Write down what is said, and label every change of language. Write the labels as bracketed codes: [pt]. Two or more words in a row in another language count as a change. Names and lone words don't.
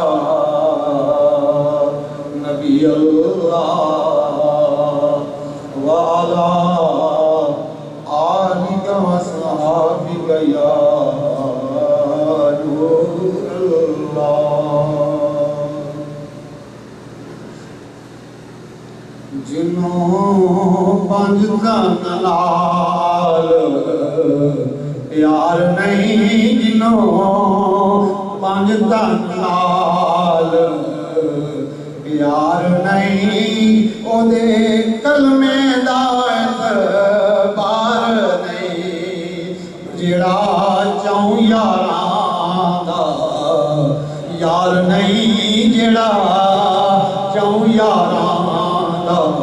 [ar] نبي الله وعلى آلك وصحبك يا نور الله [pa] جنوں پنج تن نال پیار نہیں جنوں پنج تن نال پیار نہیں او دے کلمے دا اعتبار نہیں جڑا چاہوں یاراں دا یار نہیں جڑا چاہوں یاراں دا